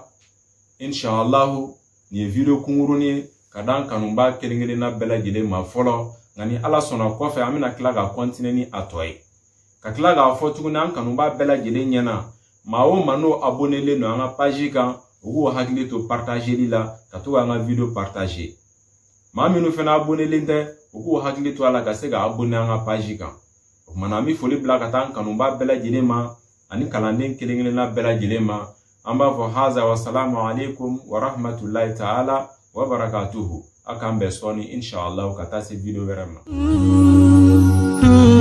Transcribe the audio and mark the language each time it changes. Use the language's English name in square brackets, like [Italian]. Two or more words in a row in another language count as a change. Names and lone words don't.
[Bambara] Inshallah ni ye video kungurunin ye ka d'an kanuba kelen-kelenna bɛɛ lajɛlen ma fɔlɔ, nka ni Ala sɔnna kɔfɛ an bɛna tila ka continuer ni a tɔ ye, ka tila k'a fɔ tuguni an kanuba bɛɛ lajɛlen ɲɛna, maa o maa n'o abonnelen don an ka page kan, u k'u hakili to partageli la, ka to k'an ka video partager. Maa minnu fana abonnelen tɛ, u k'u hakili to a la ka se ka abonner an ka page kan. O kumana an bɛ foli bila ka taa an kanuba bɛɛ lajɛlen ma ani kalanden kelen-kelenna bɛɛ lajɛlen ma. An b'a fɔ [Arabic] هذا والسلام عليكم ورحمة الله تعالى وبركاته. [Bambara] A k'an bɛn sɔɔni inshallah ka taa se video wɛrɛ ma.